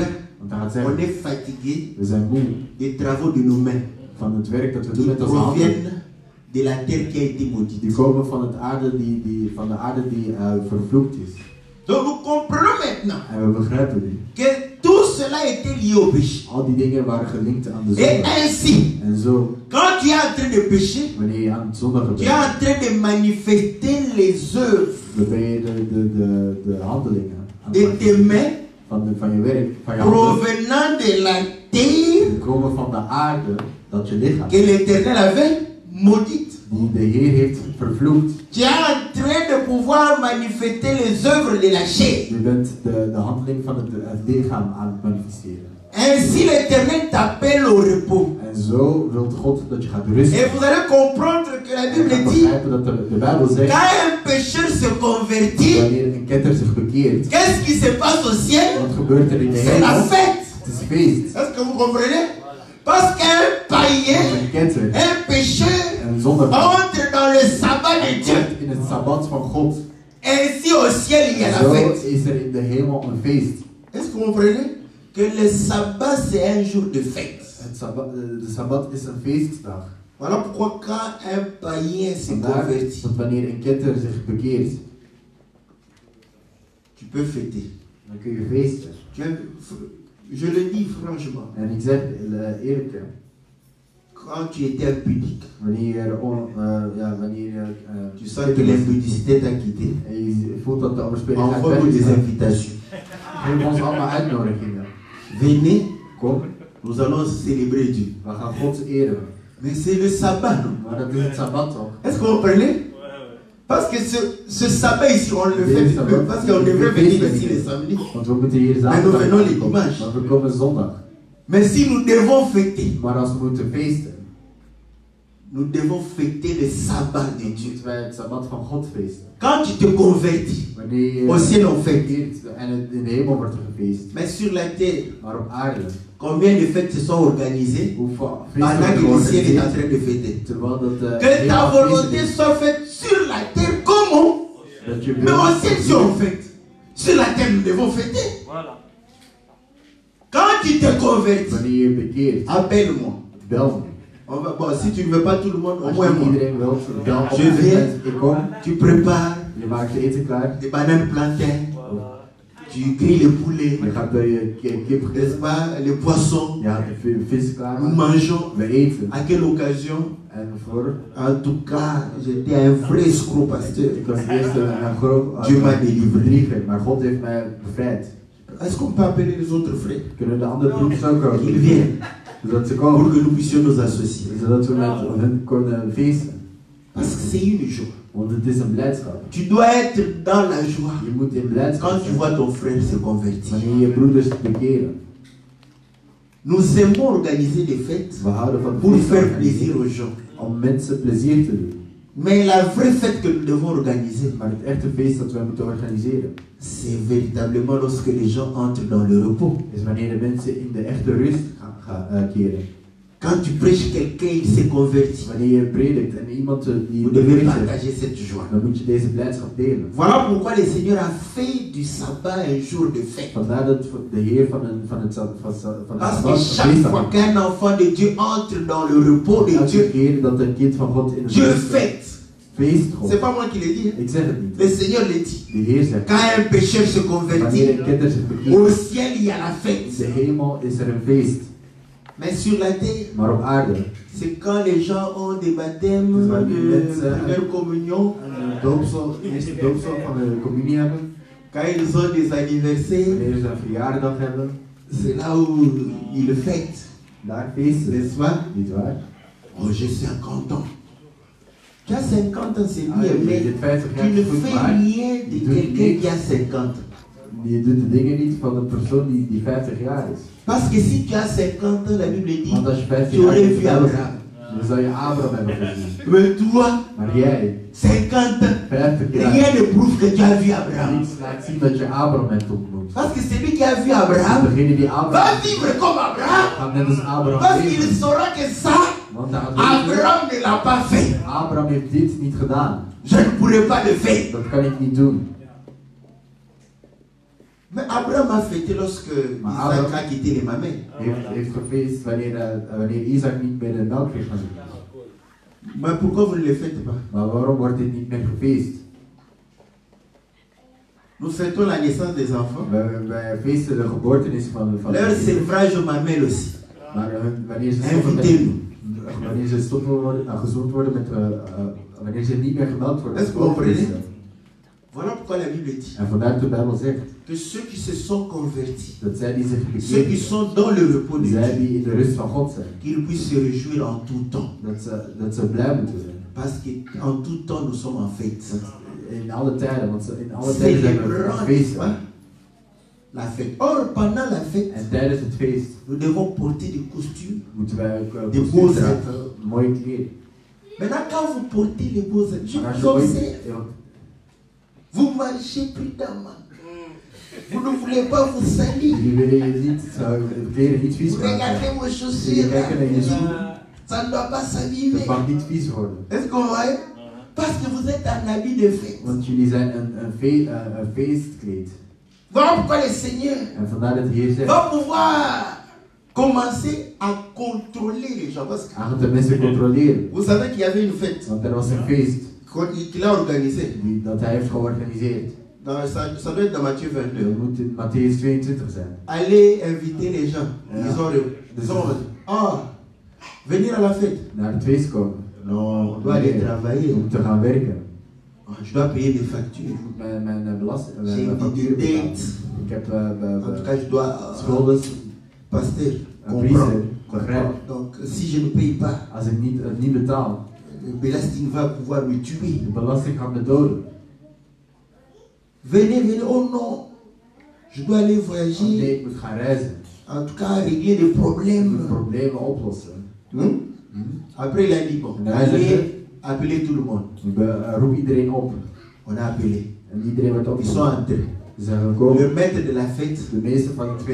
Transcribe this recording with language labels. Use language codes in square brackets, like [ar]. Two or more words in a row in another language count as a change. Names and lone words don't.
[nl] Want hij gaat [fr] on [nl] zeggen, [fr] est fatigué [nl] we zijn moe [fr] des travaux de nos mains [nl] van het werk dat we doen [fr] qui [nl] met onze handen. [fr] proviennent de la terre qui a été [nl] Die [fr] maudite. [nl] komen van de aarde die vervloekt is. [fr] Donc nous comprenons maintenant [nl] En we begrijpen nu. [fr] que tout cela était lié au péché. [nl] Al die dingen waren gelinkt aan de [fr] Et [nl] zonde. [fr] ainsi, [nl] En zo, [fr] quand tu es en train de pécher, [nl] wanneer je aan het zondigen [fr] tu es [nl] bent, [fr] en train de manifester les œuvres [nl] dan ben je de handelingen aan het [fr] de [nl] maken. [fr] tes mains [nl] van je werk, van je handen, [fr] provenant de la terre [nl] die komen van de aarde, dat je lichaam, [fr] que l'Éternel avait maudite. [nl] die de Heer heeft vervloekt. [fr] Tu es en train de pouvoir manifester les œuvres de la chair. [nl] Je bent de handeling van het lichaam aan het manifesteren. [fr] Ainsi l'Éternel t'appelle au repos. [nl] En zo wil God dat je gaat rusten. [fr] Et vous allez comprendre que la [nl] En [fr] Bible [nl] dan [fr] dit, [nl] begrijpen dat de Bijbel zegt, [fr] quand un pécheur se convertit, [nl] wanneer een ketter zich bekeert, [fr] qu'est-ce qui se passe au ciel? [nl] wat gebeurt er in de [fr] C'est la [nl] hemel? [fr] fête. [nl] Het is feest. [fr] Est-ce que vous comprenez? Parce qu'un [nl] Want [fr] païen, [nl] een ketter, [fr] un pécheur, [nl] een zondaar, [fr] entre dans le sabbat de Dieu. [nl] komt in het sabbat van God. [fr] Ainsi au ciel, il y a la [nl] Zo [fr] fête. [nl] is er in de hemel een feest. [fr] Est-ce que vous comprenez? Que le sabbat, c'est un jour de fête. [nl] De sabbat is een feestdag. [fr] Voilà pourquoi quand un païen se [nl] Vandaar [fr] convertit, [nl] dat wanneer een ketter zich bekeert, [fr] tu peux fêter. [nl] dan kun je feesten. [fr] Je le dis franchement, [nl] En ik zeg eerlijk, [fr] quand tu étais impudique, tu sens que l'impudicité t'a quitté, [nl] en je voelt dat de overspeling gaat [fr] envoie-nous des [nl] weg. [fr] invitations. [nl] Geef ons allemaal uitnodigingen. [fr] Venez, [nl] Kom, [fr] nous allons célébrer Dieu. [nl] we gaan God eren. [fr] Mais c'est le sabbat, non? [nl] Maar dat is het sabbat toch? [fr] Est-ce que vous comprenez? Parce que ce sabbat ici, on le fait peu, parce qu'on devrait venir ici les samedis. [nl] Want we moeten hier Maar we zaterdag [fr] venons les [nl] komen, [fr] dimanches. [nl] maar we komen zondag. [fr] Mais si nous devons fêter, [nl] Maar als we moeten feesten, [fr] Nous devons fêter le sabbat de Dieu. [nl] Moeten wij het Sabbat van God feesten. [fr] Quand tu te convertis, [nl] Wanneer [fr] au ciel on fête. [nl] bekeert en in de hemel wordt er gefeest. [fr] Mais sur la terre, [nl] Maar op aarde, [fr] combien de fêtes se sont organisées [nl] hoeveel [fr] pendant [nl] feesten [fr] que le ciel est en [nl] worden [fr] train de fêter? [nl] terwijl dat de [fr] Que ta [nl] hemel [fr] volonté [nl] feest is. [fr] soit faite sur la terre comme [nl] Dat je [fr] mais au ciel si on [nl] wil, [fr] fête. Sur la terre nous devons fêter. Voilà. Quand tu te convertis, [nl] wanneer je bekeert, [fr] appelle-moi. [nl] bel me. [fr] Bon, si tu ne veux pas tout le monde, au [nl] Als [fr] moins [nl] je [fr] moi. [nl] iedereen wilt, bel op. [fr] Je viens. [nl] Ik kom, [fr] Tu prépares [nl] je maakt je eten klaar. [fr] des bananes plantains, Voilà. tu grilles le poulet, [nl] Je gaat bij je kip [fr] n'est-ce [nl] grillen. [fr] pas, les poissons. [nl] Je gaat de vis klaar [fr] Nous [nl] maken. [fr] mangeons. [nl] We eten. [fr] À quelle occasion? [nl] En voor, [fr] En tout cas, j'étais un vrai escroc, pasteur. [nl] ik was eerst een groot [fr] Dieu m'a délivré. [nl] bedrieger, maar God heeft mij bevrijd. [fr] Est-ce qu'on peut appeler les autres frères [nl] Kunnen de andere broeders ook komen? [fr] qu'ils viennent [nl] Zodat ze [fr] pour [nl] komen. [fr] que nous puissions nous associer? [nl] Zodat we met hen kunnen feesten. [fr] Parce que c'est une joie. [nl] Want het is een blijdschap. [fr] Tu dois être dans la joie [nl] Je moet in blijdschap [fr] quand tu [nl] zijn [fr] vois ton frère se convertir. [nl] wanneer je broeders bekeren. [fr] Nous aimons organiser des fêtes [nl] We houden van [fr] pour [nl] feesten [fr] faire plaisir [nl] organiseren [fr] aux gens. [nl] om mensen plezier te doen. [fr] Mais la vraie fête que nous devons organiser, [nl] Maar het echte feest dat wij moeten organiseren, [fr] c'est véritablement lorsque les gens entrent dans le repos. [nl] is wanneer de mensen in de echte rust gaan keren. [fr] Quand tu prêches quelqu'un, il s'est converti. [nl] Wanneer je predikt en iemand die [fr] Vous devez [nl] bekeert, [fr] partager cette joie. [nl] dan moet je deze blijdschap delen. [fr] Voilà pourquoi le Seigneur a fait du sabbat un jour de fête. [nl] Vandaar dat de Heer van de [fr] Parce que [nl] Sabbat [fr] chaque [nl] een feest [fr] fois [nl] had. [fr] qu'un enfant de Dieu entre dans le repos de [nl] Elke [fr] Dieu, [nl] keer dat een kind van God in het [fr] Dieu [nl] rust [fr] fête. [nl] feest [fr] C'est [nl] God. [fr] pas moi qui l'ai dit. Hein. [nl] Ik zeg het niet. [fr] Le Seigneur le dit. [nl] De Heer zegt, [fr] Quand un pécheur se [nl] wanneer [fr] convertit, [nl] een kind zich [fr] au [nl] bekeert, [fr] ciel il y a la [nl] in [fr] fête. [nl] de hemel is er een feest. [fr] Mais sur la terre, [nl] Maar op aarde, [fr] c'est quand les gens ont des baptêmes, [nl] Dus wanneer [fr] de [nl] mensen [fr] première communion, [nl] een doopsel, eerste doopsel van de communie hebben, [fr] quand ils ont des anniversaires, [nl] wanneer ze een verjaardag hebben, [fr] c'est là où ils fêtent. [nl] daar feesten. [fr] N'est-ce pas? [nl] Niet waar? [fr] Oh, j'ai 50 ans. Tu as 50 ans, c'est [nl] Ah, [fr] bien, [nl] je [fr] mais [nl] dit 50 [fr] tu [nl] jaar [fr] ne [nl] goed, [fr] fais [nl] maar [fr] rien de [nl] je doet [fr] quelqu'un [nl] niks. [fr] qui a 50 ans. [nl] Je doet de dingen niet van een persoon die 50 jaar is. [fr] Parce que si tu as 50 ans, la Bible dit, [nl] Want als je 50 [fr] tu [nl] jaar [fr] aurais [nl] bent, [fr] vu Abraham. [nl] dan zou je Abraham hebben gezien. [fr] Mais toi, [nl] Maar jij, [fr] 50 ans, [nl] 50 jaar, [fr] rien ne prouve que tu as vu Abraham. [nl] niets laat zien dat je Abraham hebt ontmoet. [fr] Parce que celui qui a vu Abraham [nl] Degene die [fr] va [nl] Abraham [fr] vivre comme Abraham. [nl] gaat net als Abraham [fr] Parce qu'il [nl] leven. [fr] saura que ça, [nl] Want hij gaat weten, [fr] Abraham ne l'a pas fait. [nl] Abraham heeft dit niet gedaan. [fr] Je ne pourrais pas le faire. [nl] Dat kan ik niet doen. [fr] Mais Abraham a fêté lorsque [nl] Maar [fr] Isaac [nl] Abraham- [fr] a quitté les mamelles. [nl] Heeft gefeest wanneer Isaac niet meer de melk kreeg van hem. [fr] Mais pourquoi vous ne le faites pas? [nl] Maar waarom wordt dit niet meer gefeest? [fr] Nous fêtons la naissance des enfants. [nl] Wij feesten de geboortenis van [fr] Leur [nl] de kinderen. [fr] sevrage aux mamelles aussi. [nl] Maar wanneer ze stoppen met, [fr] Invitez-nous. [nl] wanneer ze stoppen worden, gezond worden met, wanneer ze niet meer gemeld worden. [fr] Est-ce que vous comprenez? Voilà pourquoi la Bible dit [nl] En vandaar dat de Bijbel zegt [fr] que ceux qui se sont convertis, [nl] dat zij die zich [fr] ceux qui [nl] bekeren, [fr] sont dans le repos de [nl] zij [fr] Dieu, [nl] die in de rust van God zijn, [fr] qu'ils puissent se réjouir en tout temps. [nl] dat ze blij moeten zijn. [fr] Parce qu'en tout temps, nous sommes en fête. [nl] In alle tijden, want in alle tijden zijn we [fr] Célébrant, n'est-ce [nl] feesten. [fr] pas? La fête. Or, pendant la fête, [nl] En tijdens het feest [fr] nous devons porter des costumes. [nl] moeten wij ook [fr] De [nl] kostuums [fr] beaux [nl] dragen, [fr] habits. [nl] mooie kleren. [fr] Maintenant, quand vous portez les beaux habits, [nl] je Maar als [fr] vous [nl] je [fr] observe, [nl] mooie- [fr] vous marchez prudemment. Vous ne voulez pas vous salir. [nl] jullie willen je niet, de kleren niet vies [fr] Vous [nl] maken. [fr] regardez vos [nl] Jullie [fr] chaussures. [nl] kijken naar je schoenen. [fr] Ça ne doit pas [nl] Het [fr] s'abîmer. [nl] mag niet vies worden. [fr] Est-ce qu'on voit? Parce que vous êtes en habit de fête. [nl] Want jullie zijn een feestkleed. [fr] Voilà pourquoi le Seigneur [nl] En vandaar dat de Heer zegt, [fr] va pouvoir commencer à contrôler les gens. Parce que [nl] hij gaat de mensen controleren. [fr] vous savez qu'il y avait une fête [nl] Want er was een feest [fr] qu'il a organisée. [nl] dat hij heeft georganiseerd. [fr] Ça doit être dans Matthieu 22. [nl] Dat moet in Matthäus 22 zijn. [fr] Allez inviter les gens. [nl] Ja. [fr] Ils ont venir à la fête. [nl] Naar het feest komen. [fr] Non, on doit aller travailler. [nl] Om te gaan werken. [fr] Je dois payer mes factures. [nl] Ik moet mijn belasting, [fr] J'ai [nl] mijn [fr] une [nl] facturen betalen. [fr] dette. [nl] Ik heb [fr] En tout cas, je dois. [nl] schulden. [fr] Pasteur, [nl] Een priester, [fr] comprends. [nl] begrijp. [fr] Donc, si je ne paye pas, [nl] Als ik het niet betaal, [fr] le belasting va pouvoir me tuer. [nl] de belasting gaat me doden. [fr] Venez, oh non, je dois aller [nl] Oh, [fr] voyager. [nl] nee, ik moet gaan reizen. [fr] En tout cas, régler des [nl] Ik moet [fr] problèmes. [nl] problemen oplossen. [fr] Après, il a dit, bon, [nl] En hij zegt, [fr] appelez tout le monde. [nl] roep iedereen op. [fr] On a appelé. [nl] En iedereen werd [fr] Ils sont [nl] opgeroepen. [fr] entrés. [nl] Ze zijn gekomen. [fr] Le maître de la fête [nl] De meester van het